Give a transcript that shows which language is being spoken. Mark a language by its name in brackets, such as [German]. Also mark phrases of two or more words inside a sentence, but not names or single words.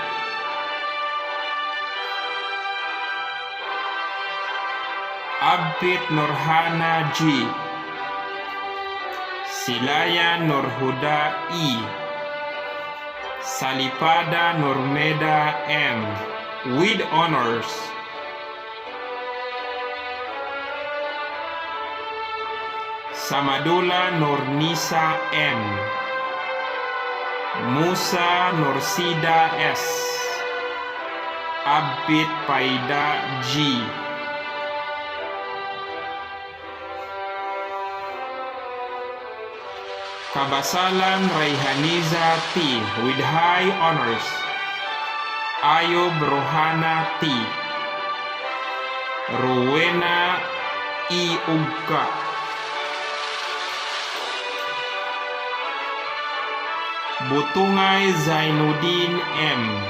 [English] Abid Nurhana G. Silayan Nurhuda E. Salipada Nurmeda M. with honors. Samadula Nurnisa M. Musa Nursida S. Abid Paida G. Kabasalan Raihaniza T. with high honors. Ayob Rohana T. Rowena E. Ugka. Butungay Zainuddin M.